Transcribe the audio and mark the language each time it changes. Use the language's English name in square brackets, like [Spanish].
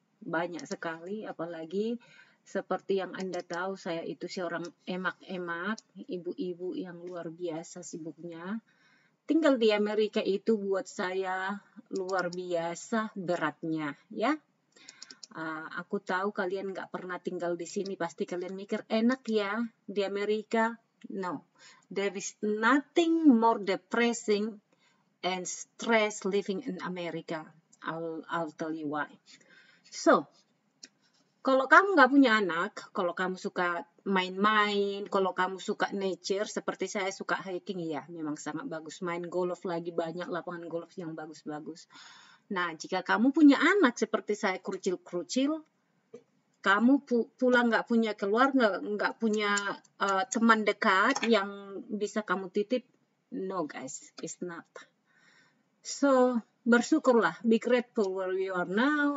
[Indonesian] Banyak sekali, apalagi seperti yang Anda tahu saya itu seorang emak-emak, ibu-ibu yang luar biasa sibuknya. Tinggal di Amerika itu buat saya luar biasa beratnya ya. Aku tahu kalian nggak pernah tinggal di sini, pasti kalian mikir enak ya di Amerika. [English] No, there is nothing more depressing and stress living in America. I'll tell you why. So, [Indonesian] kalau kamu nggak punya anak, kalau kamu suka main-main, kalau kamu suka nature, seperti saya suka hiking, ya memang sangat bagus. Main golf lagi, banyak lapangan golf yang bagus-bagus. Nah, jika kamu punya anak seperti saya kerucil-kerucil, kamu pulang nggak punya keluarga, nggak punya teman dekat yang bisa kamu titip, [English] no guys, it's not. So, [Indonesian] bersyukurlah, [English] be grateful where you are now.